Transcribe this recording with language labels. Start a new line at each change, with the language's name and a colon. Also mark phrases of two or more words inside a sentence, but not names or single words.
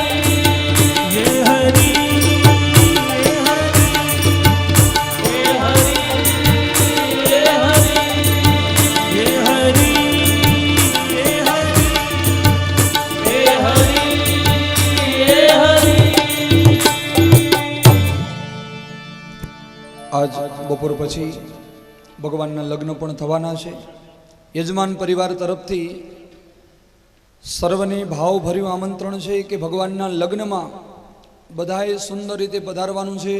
Hindi: ये हरि हे हरि हे हरि ये हरि ये हरि हे हरि हे हरि।
Gujarati: આજ બપોર પછી ભગવાનના લગ્ન પણ થવાના છે. યજમાન પરિવાર તરફથી સર્વને ભાવભર્યું આમંત્રણ છે કે ભગવાનના લગ્નમાં બધાએ સુંદર રીતે પધારવાનું છે.